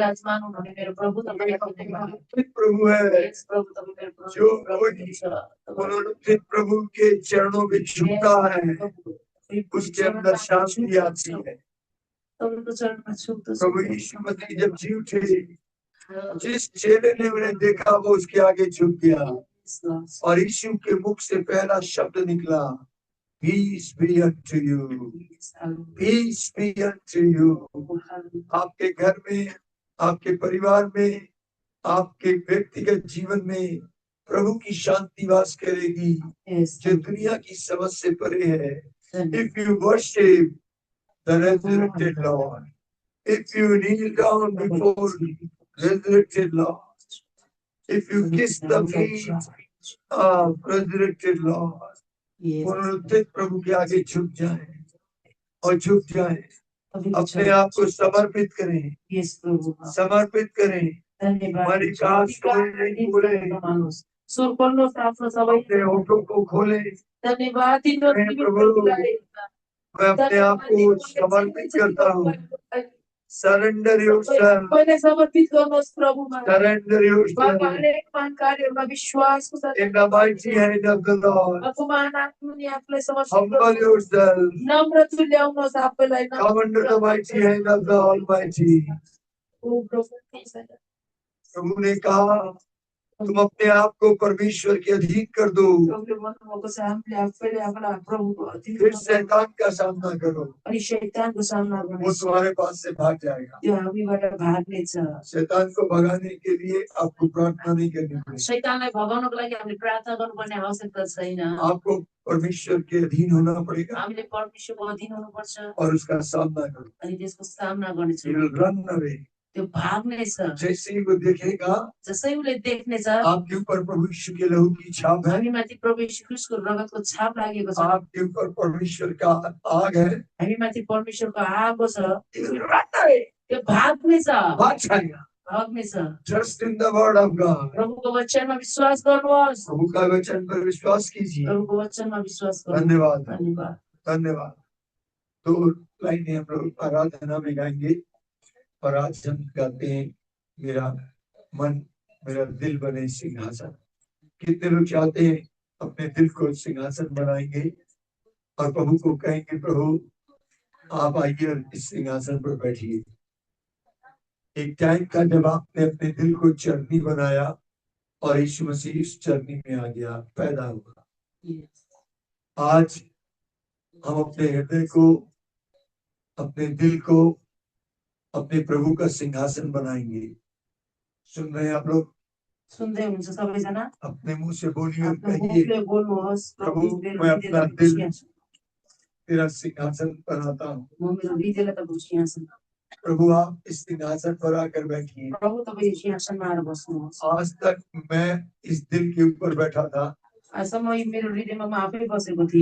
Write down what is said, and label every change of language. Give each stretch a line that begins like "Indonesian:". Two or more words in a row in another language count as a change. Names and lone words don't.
Hindi: प्रभु है जो पुनरुत्थित प्रभु के चरणों में झुकता है, उसके अंदर शांति आती है। प्रभु यीशु मसीह जब जी उठे, जिस चेले ने उन्हें देखा वो उसके आगे झुक गया और यीशु के मुख से पहला शब्द निकला,
English: Peace be unto you. Peace be unto you.
Hindi: आपके घर में, आपके परिवार में, आपके व्यक्तिगत जीवन में प्रभु की शांति वास करेगी, जो दुनिया की समझ से परे है।
English: If you worship the resurrected Lord, if you kneel down before the resurrected Lord, if you kiss the feet of resurrected Lord,
Hindi: पुनरुत्थित प्रभु के आगे झुक जाए और झुक जाए, अपने आप को समर्पित करें, समर्पित करें, मणिकास खोले, अपने होठों को खोले, प्रभु मैं अपने आप को समर्पित करता हूँ।
English: Surrender yourself. Surrender yourself. In the mighty hand of the Lord. Humble yourself. Come under the mighty hand of the Almighty.
Hindi: प्रभु ने कहा तुम अपने आप को परमेश्वर के अधीन कर दो, फिर शैतान का सामना करो, वो तुम्हारे पास से भाग जाएगा। शैतान को भगाने के लिए आपको प्रार्थना नहीं करनी पड़ेगी, आपको परमेश्वर के अधीन होना पड़ेगा और उसका सामना करो।
English: run away,
Nepali: त्यो भाग्ने छ,
Hindi: जैसे ही वो देखेगा,
Nepali: जसै उले देख्ने छ
Hindi: आपके ऊपर प्रभु यीशु के लहू की छाप है,
Nepali: हामीमाथि प्रभु यीशु ख्रीष्टको रगतको छाप लागेको छ,
Hindi: आपके ऊपर परमेश्वर का आग है,
Nepali: हामीमाथि परमेश्वरको आगो छ, त्यो भाग्ने छ, भाग्ने छ।
English: Trust in the word of God.
Nepali: प्रभुको वचनमा विश्वास गर्नुहोस्,
Hindi: प्रभु का वचन पर विश्वास कीजिए।
Nepali: प्रभुको वचनमा विश्वास गर्नुहोस्। धन्यवाद, धन्यवाद, धन्यवाद।
Hindi: तो लाइनें हम लोग आराधना में गाएंगे और आज हम गाते हैं मेरा मन मेरा दिल बने सिंहासन। कितने लोग चाहते हैं अपने दिल को सिंहासन बनाएंगे और प्रभु को कहेंगे, प्रभु आप आइए और इस सिंहासन पर बैठिए। एक टाइम था जब आपने अपने दिल को चरनी बनाया और यीशु मसीह इस चरनी में आ गया, पैदा हुआ। आज हम अपने हृदय को, अपने दिल को अपने प्रभु का सिंहासन बनाएंगे। सुन रहे हैं आप लोग?
Nepali: सुन्दै हुनुहुन्छ सबैजना?
Hindi: अपने मुंह से बोलिए और
Nepali: आफ्नो
Hindi: कहिए,
Nepali: मुखले बोल्नुहोस्,
Hindi: प्रभु मैं अपना दिल तेरा सिंहासन बनाता हूँ।
Nepali: म मेरो हृदयलाई तपाईँको सिंहासन।
Hindi: प्रभु आप इस सिंहासन पर आकर बैठिए।
Nepali: प्रभु तपाईँ यो सिंहासनमा आएर बस्नुहोस्।
Hindi: आज तक मैं इस दिल के ऊपर बैठा था,
Nepali: आजसम्म यो मेरो हृदयमा म आफै बसेको थिएँ।